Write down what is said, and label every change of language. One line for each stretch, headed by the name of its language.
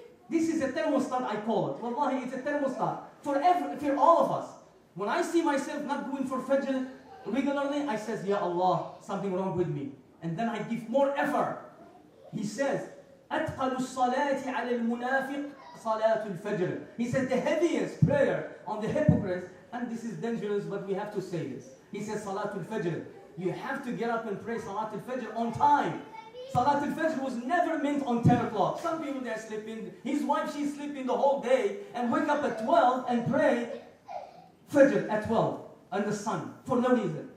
English: This is a thermostat, I call it. Wallahi, it's a thermostat for all of us. When I see myself not going for fajr regularly, I says, Ya Allah, something wrong with me. And then I give more effort.
Arabic: He says, أَتْقَلُ الصَّلَاةِ عَلَى الْمُنَافِقِ صَلَاةُ الْفَجْرِ.
English: He says the heaviest prayer on the hypocrites, and this is dangerous, but we have to say this. He says, Salatul Fajr. You have to get up and pray Salatul Fajr on time. Salatul Fajr was never meant on 10 o'clock. Some people, they're sleeping. His wife, she's sleeping the whole day and wake up at 12 and pray Fajr at 12 on the sun for no reason.